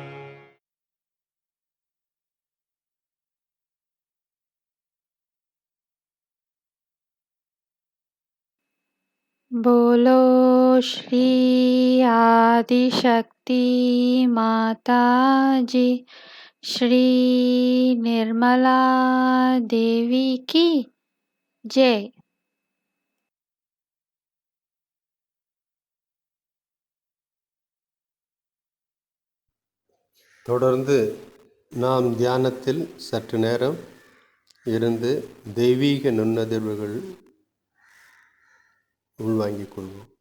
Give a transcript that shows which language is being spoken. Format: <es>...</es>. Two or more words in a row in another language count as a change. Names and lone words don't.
<hi>बोलो श्री आदिशक्ति माता जी श्री निर्मला देवी की जय।</hi> <ta>தொடர்ந்து நாம் தியானத்தில் சற்று நேரம் இருந்து தெய்வீக நுண்ணதிர்வுகள் உள்வாங்கிக் கொள்வோம்.</ta>